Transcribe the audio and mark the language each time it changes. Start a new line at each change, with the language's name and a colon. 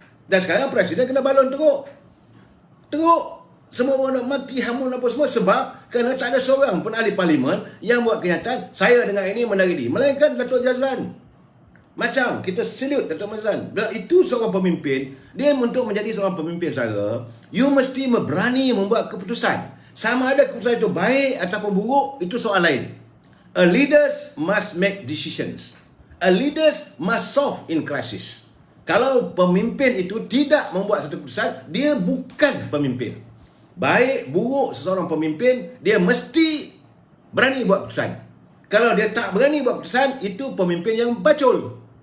Malay: Dan sekarang Presiden kena balon teruk. Semua orang nak maki, hamun apa semua sebab kerana tak ada seorang pun ahli parlimen yang buat kenyataan, saya dengan ini menarik diri. Melainkan Datuk Jazlan. Macam kita salute Datuk Jazlan. Itu seorang pemimpin. Dia untuk menjadi seorang pemimpin saudara, you mesti berani membuat keputusan. Sama ada keputusan itu baik ataupun buruk, itu soal lain.
English: A leaders must make decisions. A leaders must solve in crisis.
Malay: Kalau pemimpin itu tidak membuat satu keputusan, dia bukan pemimpin. Baik, buruk seseorang pemimpin, dia mesti berani buat keputusan. Kalau dia tak berani buat keputusan, itu pemimpin yang bacol.